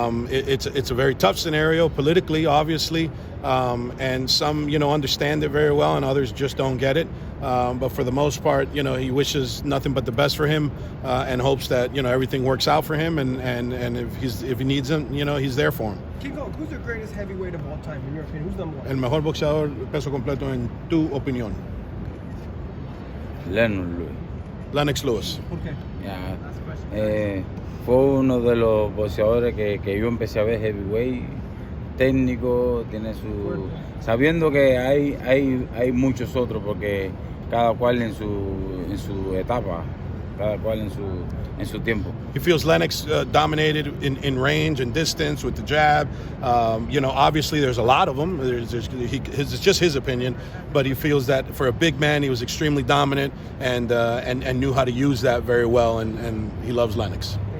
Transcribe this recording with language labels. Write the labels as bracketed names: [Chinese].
[English] It's a very tough scenario politically, obviously, and some understand it very well, and others just don't get it. But for the most part, he wishes nothing but the best for him, and hopes that everything works out for him, and if he needs him, he's there for him. King Kong, who's the greatest heavyweight of all time in your opinion? Who's number one? [Spanish] El mejor boxeador peso completo en tu opinión. Lennox Lewis. ¿Por qué? Fue uno de los boxeadores que yo empecé a ver heavyweight, técnico, tiene sabiendo que hay muchos otros, porque cada cual en su etapa, cada cual en su tiempo. [English] He feels Lennox dominated in range and distance with the jab. Obviously there's a lot of them. It's just his opinion, but he feels that for a big man, he was extremely dominant and knew how to use that very well, and he loves Lennox.